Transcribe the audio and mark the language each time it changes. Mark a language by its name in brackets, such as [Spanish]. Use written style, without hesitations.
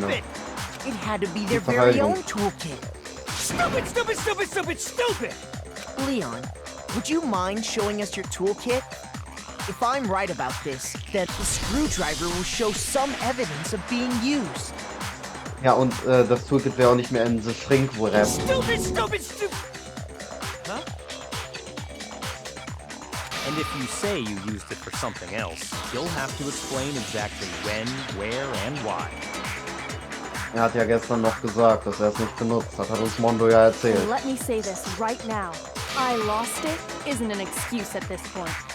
[English] stupid! It had to be their very Verteidigung. own toolkit. Stupid, stupid, stupid, stupid, stupid! Leon, would you mind showing us your toolkit? If I'm right about this, then the screwdriver will show some evidence of being used. [German] Ja, und das Toolkit wäre auch nicht mehr [English] in the Shrink Wrap. Stupid, stupid, stupid! Huh? And if you say you used it for something else, you'll have to explain exactly when, where, and why. [German] Er hat ja gestern noch gesagt, dass er es nicht benutzt hat, hat uns Mondo ja erzählt. [English] Let me say this right now. I lost it isn't an excuse at this point.